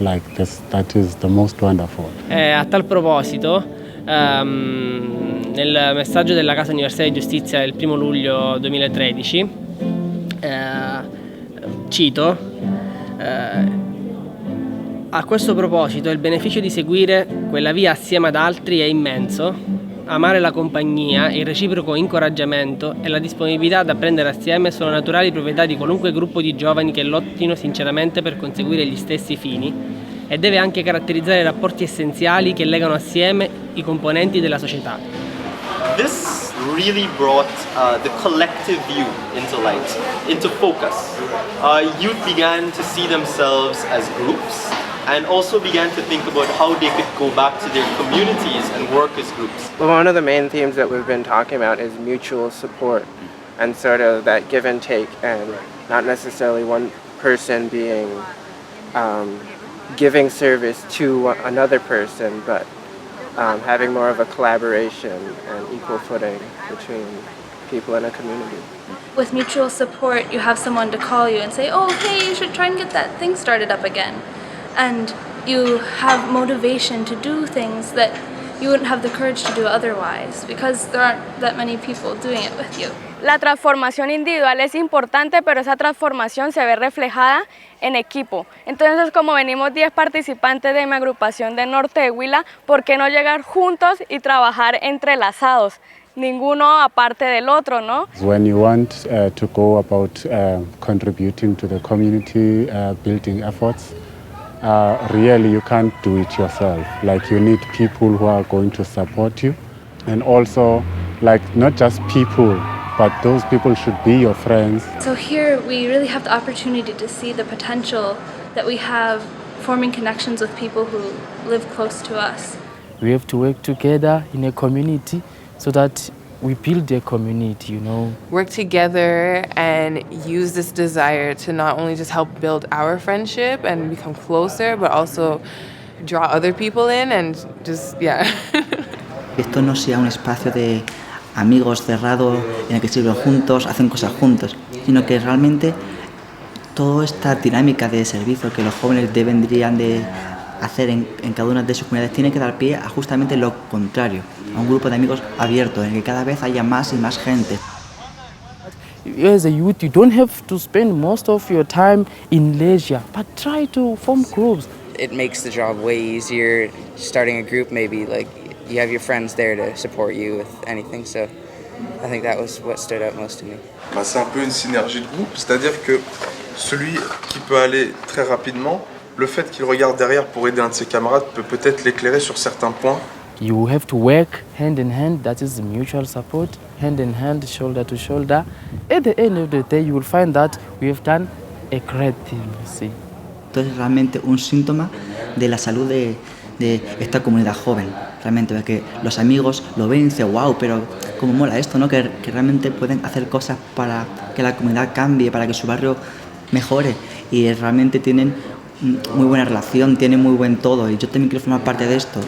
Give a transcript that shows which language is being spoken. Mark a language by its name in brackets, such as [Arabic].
[English] Like this, that is the most wonderful. [Italian] A tal proposito, nel messaggio della Casa Universitaria di Giustizia del 1 luglio 2013, cito, a questo proposito il beneficio di seguire quella via assieme ad altri è immenso. Amare la compagnia, il reciproco incoraggiamento e la disponibilità ad apprendere assieme sono naturali proprietà di qualunque gruppo di giovani che lottino sinceramente per conseguire gli stessi fini e deve anche caratterizzare i rapporti essenziali che legano assieme i componenti della società. [English] This really brought the collective view into light, into focus. Youth began to see themselves as groups and also began to think about how they could go back to their communities and work as groups. Well, one of the main themes that we've been talking about is mutual support and sort of that give and take, and not necessarily one person being giving service to another person, but having more of a collaboration and equal footing between people in a community. With mutual support, you have someone to call you and say, oh, hey, you should try and get that thing started up again. And you have motivation to do things that you wouldn't have the courage to do otherwise, because there aren't that many people doing it with you. [Spanish] La transformación individual es importante, pero esa transformación se ve reflejada en equipo. Entonces, como venimos 10 participantes de mi agrupación de Norte de Huila, ¿por qué no llegar juntos y trabajar entrelazados? Ninguno aparte del otro, ¿no? [English] When you want to go about contributing to the community building efforts, really you can't do it yourself. Like you need people who are going to support you, and also like not just people, but those people should be your friends. So here we really have the opportunity to see the potential that we have forming connections with people who live close to us. We have to work together in a community so that we build a community, you know. Work together and use this desire to not only just help build our friendship and become closer, but also draw other people in and just, yeah. [Spanish] Esto no sea un espacio de amigos cerrado en el que sirven juntos, hacen cosas juntos, sino que realmente toda esta dinámica de servicio que los jóvenes deberían de hacer en cada una de sus comunidades tiene que dar pie a justamente lo contrario, a un grupo de amigos abierto, en el que cada vez haya más y más gente. [English] As a youth, you don't have to spend most of your time in leisure, but try to form groups. It makes the job way easier. Starting a group, maybe like you have your friends there to support you with anything. So I think that was what stood out most to me. [French] C'est un peu une synergie de groupe, c'est-à-dire que celui qui peut aller très rapidement, le fait qu'il regarde derrière pour aider un de ses camarades peut peut-être l'éclairer sur certains points. [English] You have to work hand in hand, that is mutual support, hand in hand, shoulder to shoulder. At the end of the day, you will find that we have done a great thing, you see. [Spanish] Esto es realmente un síntoma de la salud de esta comunidad joven, realmente, porque los amigos lo ven y dicen, wow, pero cómo mola esto, ¿no? Que realmente pueden hacer cosas para que la comunidad cambie, para que su barrio mejore, y realmente tienen muy buena relación, tienen muy buen todo, y yo también quiero formar parte de esto.